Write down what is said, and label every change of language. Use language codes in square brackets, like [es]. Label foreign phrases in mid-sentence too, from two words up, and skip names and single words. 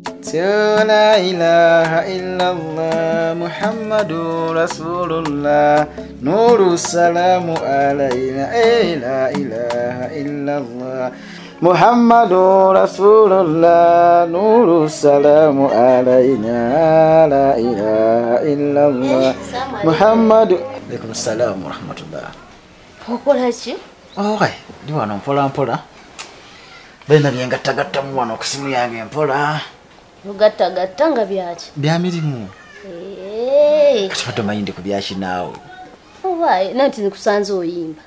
[ar] لا إله إلا الله محمد رسول الله نور السلام علينا لا إله إلا الله محمد رسول الله نور السلام علينا لا إله إلا الله محمد عليكم السلام ورحمة الله [lg] okola ki ndi wano mpola mpola bena byengattagatta mu wano ku simu yange mpola ogattagatta nga byaki bya mirimu kati fadde omanyi ku byaki naawe nanti nikusanze oyimba